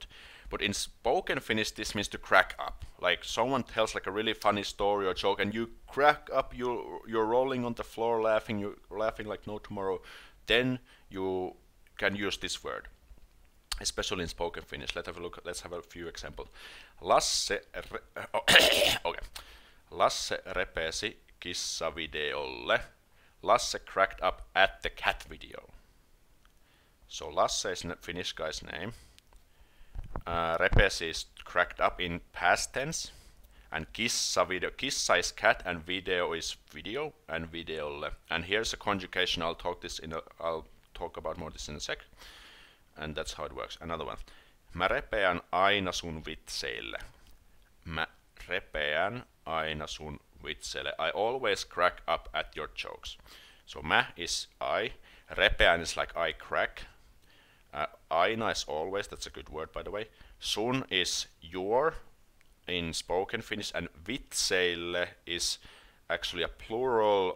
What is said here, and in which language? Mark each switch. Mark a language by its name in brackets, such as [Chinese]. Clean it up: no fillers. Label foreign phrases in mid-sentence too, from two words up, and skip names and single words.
[English] But in spoken Finnish, this means to crack up. Like someone tells like a really funny story or joke, and you crack up, you're rolling on the floor laughing, you're laughing like no tomorrow. Then you can use this word. Especially in spoken Finnish. Let's have a few examples. [Finnish] Lasse repesi kissavideolle. [English] Lasse cracked up at the cat video. So Lasse is a Finnish guy's name. Repesi is cracked up in past tense. And kissa is cat, and video is video, and videolle. And here's a conjugation. I'll talk about more this in a sec. And that's how it works. Another one. [Finnish] Mä repeän aina sun vitseille. Mä repeän aina sun vitseille. [English] I always crack up at your jokes. So mä is I. Repeän is like I crack. Aina is always. That's a good word, by the way. Sun is your in spoken Finnish. And vitseille is actually a plural.